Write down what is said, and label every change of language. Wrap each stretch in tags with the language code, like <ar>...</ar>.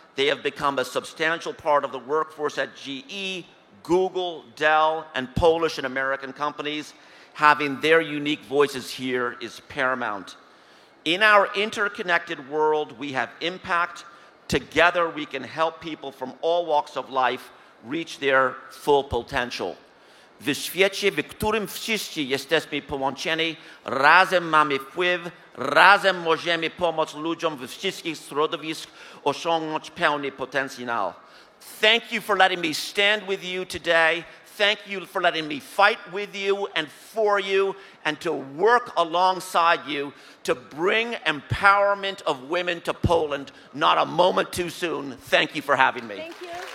<en>They have become a substantial part of the workforce at GE, Google, Dell, and Polish and American companies. Having their unique voices here is paramount. In our interconnected world, we have impact. Together, we can help people from all walks of life reach their full potential.</en> <pl>W świecie, w którym wszyscy jesteśmy połączeni, razem mamy wpływ, razem możemy pomóc ludziom we wszystkich środowiskach osiągnąć pełny potencjał.</pl> <en>Thank you for letting me stand with you today. Thank you for letting me fight with you and for you and to work alongside you to bring empowerment of women to Poland, not a moment too soon. Thank you for having me. Thank you.</en>